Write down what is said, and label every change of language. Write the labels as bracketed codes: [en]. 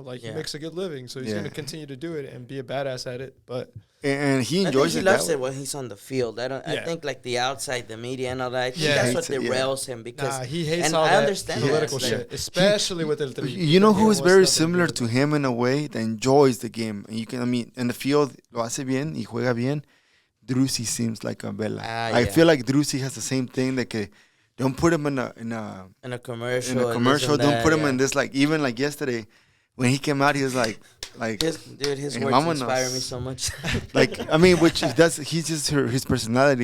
[en] Like, he makes a good living, so he's going to continue to do it and be a badass at it, but... And he enjoys it. He loves it when he's on the field. I think like the outside, the media and all that, I think that's what derails him because... he hates all that political shit, especially with El Tri. You know who is very similar to him in a way that enjoys the game? And you can, I mean, in the field, [es] lo hace bien y juega bien. [en] Driussi seems like a Vela. I feel like Driussi has the same thing. Like, don't put him in a commercial. Don't put him in this. Like, even like yesterday, when he came out, he was like his words inspire me so much. Like, I mean, he's just his personality.